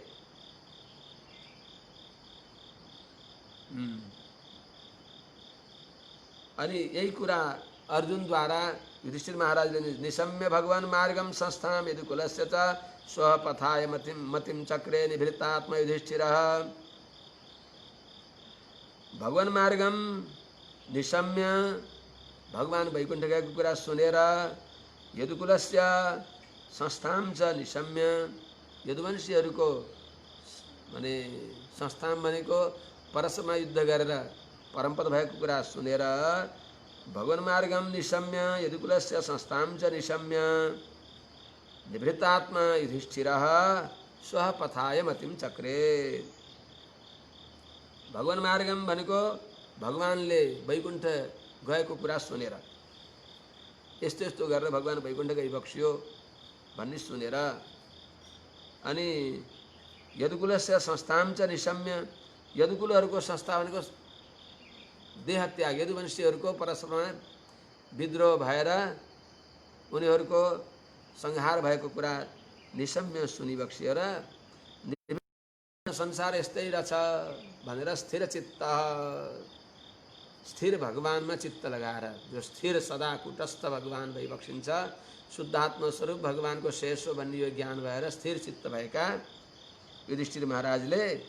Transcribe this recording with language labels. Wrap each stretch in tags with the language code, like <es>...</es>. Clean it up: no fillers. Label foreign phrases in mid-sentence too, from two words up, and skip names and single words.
<ne>अनि यही कुरा अर्जुनद्वारा युधिष्ठिर महाराजले</ne> <sa>निशम्य भगवान मार्गम संस्थाम यदुकुलस्य च स्वः पथाय मतिम चक्रे निभृतात्मा युधिष्ठिरः। भगवान मार्गम निशम्य</sa> <ne>भगवान वैकुण्ठ गएको कुरा सुनेर</ne> <sa>यदुकुलस्य संस्थाम च निशम्य</sa> <ne>यदुवंशीहरूको माने संस्थाम भनेको परशुमा युद्ध गरेर परमपद भएको कुरा सुनेर</ne> <sa>भगवान मार्गम निशम्य यदुकुलस्य संस्थाम च निशम्य निभृतात्मा युधिष्ठिरः स्वः पथाय मतिम चक्रे। भगवान मार्गम</sa> <ne>भनेको भगवानले वैकुण्ठ गएको कुरा सुनेर यस्तो यस्तो गरेर भगवान वैकुण्ठ गइबक्सियो भन्ने सुनेर अनि</ne> <sa>यदुकुलस्य संस्थाम च निशम्य</sa> <ne>यदुकुलहरूको संस्था भनेको देह त्याग यदुवंशीहरूको परस्परमा विद्रोह भएर उनीहरूको संहार भएको कुरा निशम्य सुनिबक्सिएर संसार यस्तै रहेछ भनेर स्थिर चित्त स्थिर भगवानमा चित्त लगाएर जो स्थिर सदा कुटस्थ भगवान भइबक्सिन्छ शुद्धात्म स्वरूप भगवानको शेष हो भन्ने यो ज्ञान भएर स्थिर चित्त भएका युधिष्ठिर महाराजले</ne>